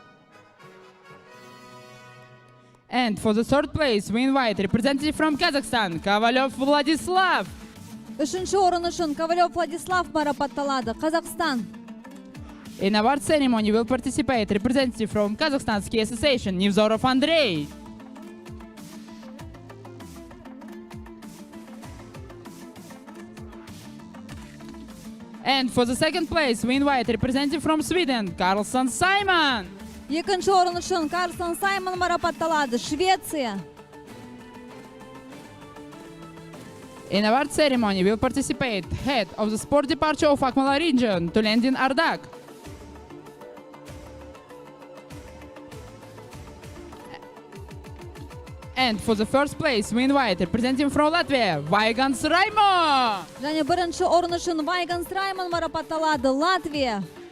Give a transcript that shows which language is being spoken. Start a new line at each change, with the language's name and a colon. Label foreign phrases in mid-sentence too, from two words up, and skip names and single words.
English: And for the third place, we invite representative from Kazakhstan, Ковалев Vladislav.
Kazakh: Үшінші орын үшін Ковалев Владислав марапатталады. Қазақстан.
English: In our ceremony will participate representative from Kazakhstan Ski Association, Nevzorov Andrei. And for the second place, we invite representative from Sweden, Karlsson Simon.
Kazakh: Екінші орын үшін Карлсон Саймон марапатталады. Швеция.
English: In our ceremony will participate head of the sport departure of Akmala region, Tulendin Ardak. And for the first place, we invite representative from Latvia, Vaigans Raimo.
Kazakh: Және бірінші орын үшін Вайганс Раймон марапатталады. Латвия.